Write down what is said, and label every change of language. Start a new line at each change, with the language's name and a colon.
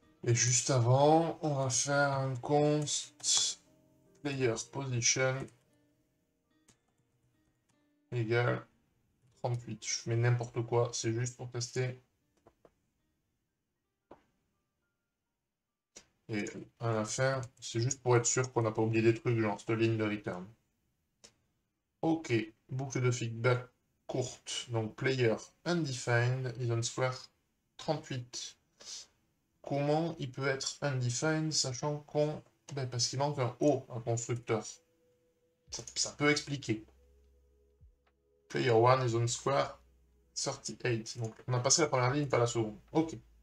French: Et juste avant, on va faire un const player position égale 38. Je mets n'importe quoi, c'est juste pour tester. Et à la fin, c'est juste pour être sûr qu'on n'a pas oublié des trucs, genre cette ligne de return. Ok, boucle de feedback courte.
English: Donc player undefined is on square 38.
French: Comment il peut être undefined, sachant qu'on... Ben, parce qu'il manque un O, un constructeur. Ça peut expliquer.
English: Player 1 is on square 38.
French: Donc on a passé la première ligne, pas la seconde. Ok.